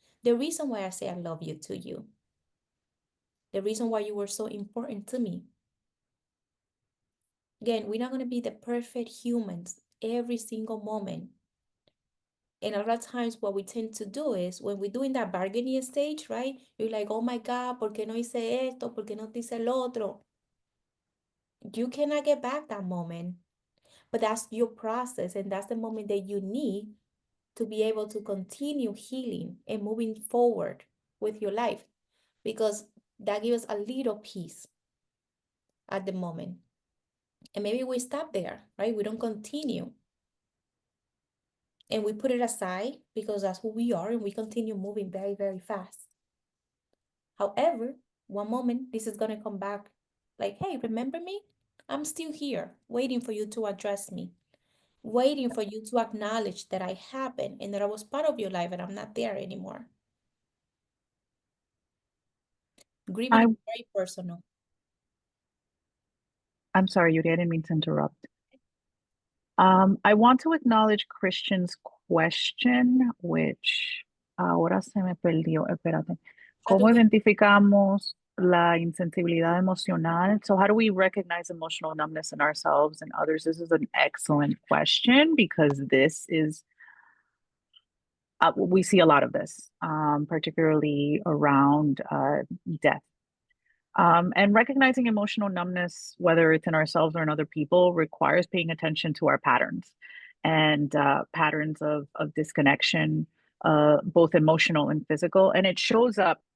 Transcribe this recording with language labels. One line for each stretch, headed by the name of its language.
English: The reason why I say I love you to you, the reason why you were so important to me. Again, we're not going to be the perfect humans every single moment. And a lot of times what we tend to do is when we're doing that bargaining stage, right? You're like, oh my God,
Spanish: ¿por qué no hice esto? ¿Por qué no te hice lo otro?
English: You cannot get back that moment. But that's your process, and that's the moment that you need to be able to continue healing and moving forward with your life, because that gives us a little peace at the moment. And maybe we stop there, right? We don't continue. And we put it aside because that's who we are, and we continue moving very, very fast. However, one moment, this is going to come back like, hey, remember me? I'm still here waiting for you to address me, waiting for you to acknowledge that I happened and that I was part of your life and I'm not there anymore. Grieving is very personal. I'm sorry, Yuri, I didn't mean to interrupt. I want to acknowledge Christian's question, which
Spanish: ahora se me perdió. Espérate. ¿Cómo identificamos la insensibilidad emocional?
English: So how do we recognize emotional numbness in ourselves and others? This is an excellent question, because this is we see a lot of this, particularly around death. And recognizing emotional numbness, whether it's in ourselves or in other people, requires paying attention to our patterns and patterns of disconnection, both emotional and physical. And it shows up.